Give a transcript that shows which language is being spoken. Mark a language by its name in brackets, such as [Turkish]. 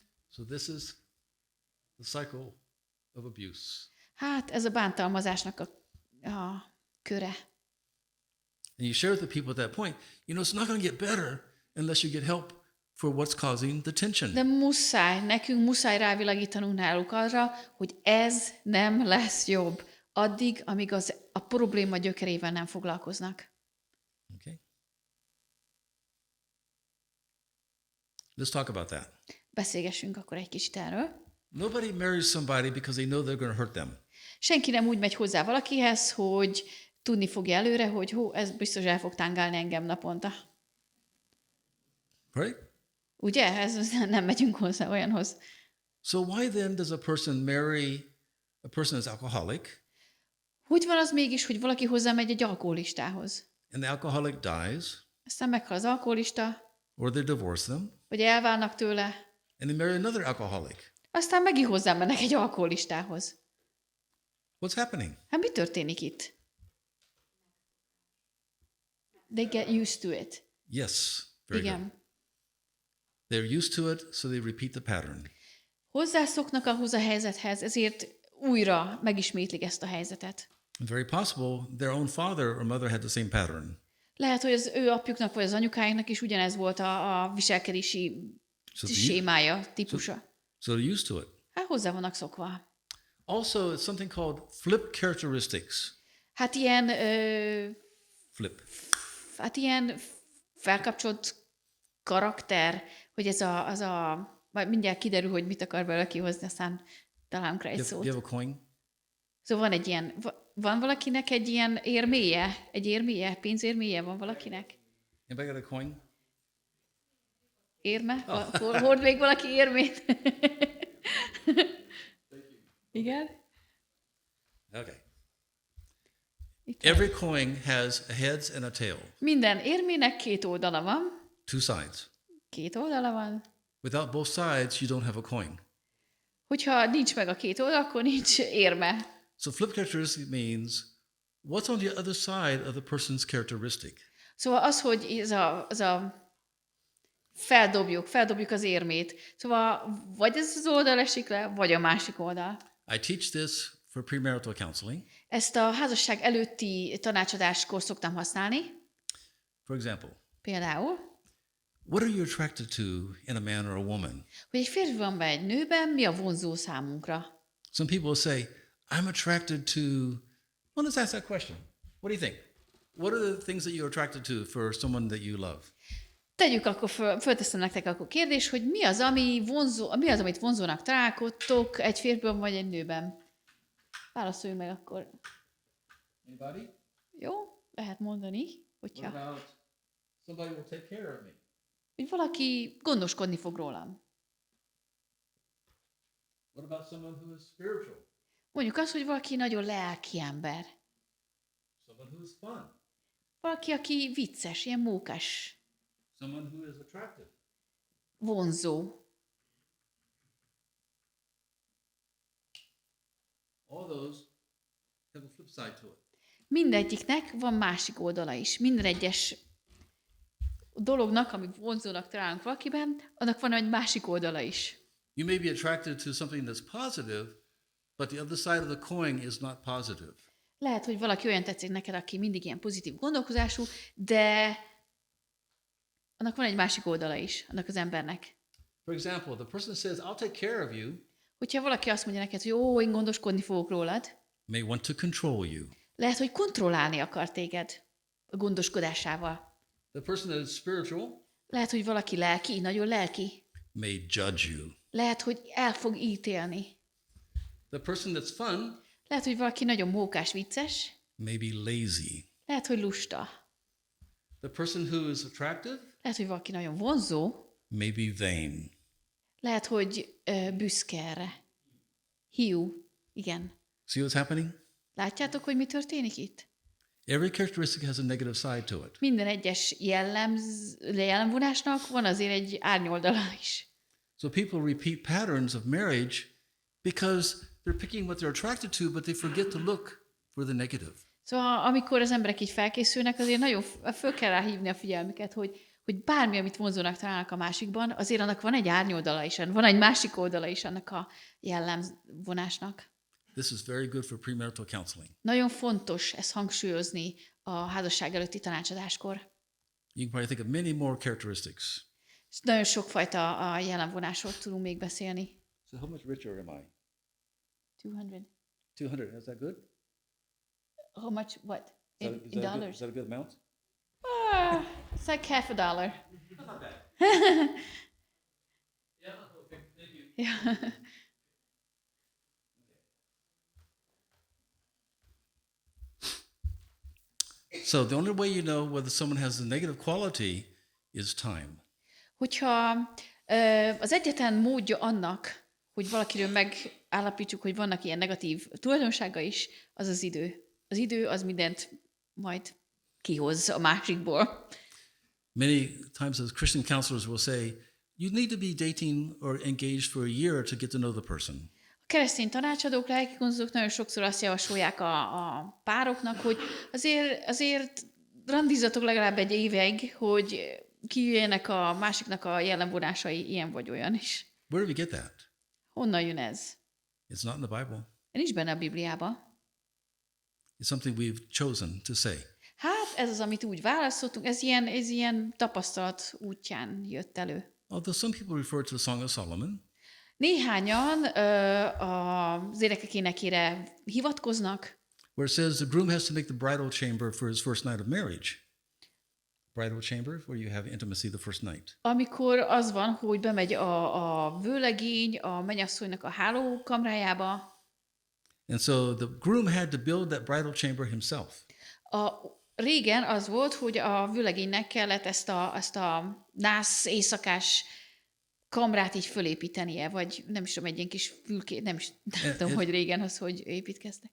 [English] So this is the cycle of abuse. [Hungarian] Hát ez a bántalmazásnak a köre. [English] And you share with the people at that point, it's not going to get better unless you get help for what's causing the tension. [Hungarian] De nekünk muszáj rávilágítanunk náluk arra, hogy ez nem lesz jobb, addig, amíg a probléma gyökerével nem foglalkoznak. [English] Okay. Let's talk about that. [Hungarian] Beszélgessünk akkor egy kicsit erről. [English] Nobody marries somebody because they know they're going to hurt them. [Hungarian] Senki nem úgy megy hozzá valakihez, hogy tudni fogja előre, hogy ez biztos el fog tángálni engem naponta. [English] Right? [Hungarian] Ugye? Nem megyünk hozzá olyanhoz. [English] So why then does a person marry a person that's alcoholic? [Hungarian] Hogy van az mégis, hogy valaki hozzámegy egy alkoholistához? [English] And the alcoholic dies, [Hungarian] Aztán meghal az alkoholista, [English] or they divorce them, [Hungarian] vagy elválnak tőle, [English] and they marry another alcoholic. [Hungarian] aztán megint hozzámennek egy alkoholistához. [English] What's happening? [Hungarian] Hát mi történik itt? [English] They get used to it. Yes, very good. [Hungarian] Igen. [English] They're used to it, so they repeat the pattern. [Hungarian] Hozzászoknak ahhoz a helyzethez, ezért újra megismétlik ezt a helyzetet. [English] And very possible their own father or mother had the same pattern. [Hungarian] Lehet, hogy az ő apjuknak vagy az anyukáiknak is ugyanez volt a viselkedési sémája, típusa. [English] So they're used to it. [Hungarian] Hát hozzá vannak szokva. [English] Also, it's something called flip characteristics. [Hungarian] Hát ilyen, [English] Flip. [Hungarian] ilyen felkapcsolt karakter, hogy majd mindjárt kiderül, hogy mit akar belőle kihozni, aztán találunk rá egy szót. [English] You have a coin? [Hungarian] Szóval van valakinek egy ilyen érméje, pénzérméje van valakinek? Anybody got a coin? Érme? Hord még valaki érmét? Igen? [English] Okay. [Hungarian] Itt [English] Every coin has a heads and a tail, [Hungarian] minden érmének két oldala van. [English] two sides. [Hungarian] Két oldala van. [English] Without both sides, you don't have a coin. [Hungarian] Hogyha nincs meg a két oldal, akkor nincs érme. [English] So flip characteristic means what's on the other side of the person's characteristic. [Hungarian] Szóval az, hogy feldobjuk az érmét. Szóval vagy ez az oldal esik le, vagy a másik oldal. [English] I teach this for premarital counseling. [Hungarian] Ezt a házasság előtti tanácsadáskor szoktam használni. [English] For example, [Hungarian] Például, [English] what are you attracted to in a man or a woman? [Hungarian] hogy egy férfiban vagy egy nőben mi a vonzó számunkra. [English] Some people will say, I'm attracted to... Well, let's ask that question. What do you think? What are the things that you're attracted to for someone that you love? [Hungarian] Tegyük akkor fölteszem nektek akkor kérdés, hogy mi az, amit vonzónak találkodtok egy férfiban vagy egy nőben? Válaszoljunk meg akkor. Anybody? Jó? Lehet mondani, [English] What [Hungarian] hogyha... [English] about somebody will take care of me? [Hungarian] Hogy valaki gondoskodni fog rólam. [English] What about someone who is spiritual? [Hungarian] Mondjuk azt, hogy valaki nagyon lelki ember. [English] Someone who is fun? [Hungarian] Valaki, aki vicces, ilyen mókás, [English] Someone who is attractive? [Hungarian] vonzó. [English] All those have a flip side to it. [Hungarian] Mindegyiknek van másik oldala is. Minden egyes dolognak, ami vonzónak találunk valakiben, annak van egy másik oldala is. [English] You may be attracted to something that's positive, but the other side of the coin is not positive. [Hungarian] Lehet, hogy valaki olyan tetszik neked, aki mindig ilyen pozitív gondolkozású, de annak van egy másik oldala is, annak az embernek. [English] For example, the person says, I'll take care of you, [Hungarian] Hogyha valaki azt mondja neked, hogy jó, én gondoskodni fogok rólad, [English] may want to control you. [Hungarian] lehet, hogy kontrollálni akar téged a gondoskodásával. [English] The person that is spiritual [Hungarian] Lehet, hogy valaki lelki, nagyon lelki. [English] may judge you. [Hungarian] Lehet, hogy el fog ítélni. [English] The person that's fun [Hungarian] Lehet, hogy valaki nagyon mókás, vicces. [English] may be lazy. [Hungarian] Lehet, hogy lusta. [English] The person who is attractive [Hungarian] Lehet, hogy valaki nagyon vonzó. [English] may be vain. [Hungarian] Lehet, hogy büszke erre. Hiú. Igen. [English] See what's happening? [Hungarian] Látjátok, hogy mi történik itt? [English] Every characteristic has a negative side to it. [Hungarian] Minden egyes jellemvonásnak van azért egy árnyoldala is. [English] So people repeat patterns of marriage because they're picking what they're attracted to, but they forget to look for the negative. [Hungarian] Szóval amikor az emberek így felkészülnek, azért nagyon föl kell ráhívni a figyelmüket, hogy bármi, amit vonzónak találnak a másikban, azért annak van egy árnyoldala is, van egy másik oldala is annak a jellemvonásnak. [English] This is very good for premarital counseling. [Hungarian] Nagyon fontos ezt hangsúlyozni a házasság előtti tanácsadáskor. [English] You can probably think of many more characteristics. [Hungarian] És nagyon sokfajta a jellemvonásról tudunk még beszélni. [English] So how much richer am I? 200. 200, is that good? How much, what? Is In that dollars? is that a good amount? It's like $50. Not bad. Yeah, okay, thank you. Yeah. So the only way you know whether someone has a negative quality is time. [Hungarian] Hogyha az egyetlen módja annak, hogy valakiről megállapítsuk, hogy vannak ilyen negatív tulajdonsága is, az az idő. Az idő az mindent majd kihoz a másikból. [English] Many times as Christian counselors will say, you need to be dating or engaged for a year to get to know the person. [Hungarian] A keresztény tanácsadók, lelkigondozatok nagyon sokszor azt javasolják a pároknak, hogy azért randizzatok legalább egy évig, hogy kijöjjenek a másiknak a jellemvonásai ilyen vagy olyan is. [English] Where do we get that? [Hungarian] Honnan jön ez? [English] It's not in the Bible. [Hungarian] Nincs benne a Bibliában. [English] It's something we've chosen to say. [Hungarian] Hát ez az, amit úgy választottunk, ez ilyen tapasztalat útján jött elő. [English] Although some people refer to the Song of Solomon, [Hungarian] Néhányan az énekek énekére hivatkoznak, [English] where it says the groom has to make the bridal chamber for his first night of marriage. Bridal chamber, where you have intimacy the first night. [Hungarian] amikor az van, hogy bemegy a vőlegény a mennyasszonynak a hálókamrájába. [English] And so the groom had to build that bridal chamber himself. [Hungarian] Régen az volt, hogy a vőlegénynek kellett ezt a nász éjszakás kamrát így fölépítenie, vagy nem is tudom, egy ilyen kis fülkét, nem tudom, hogy régen az, hogy építkeztek.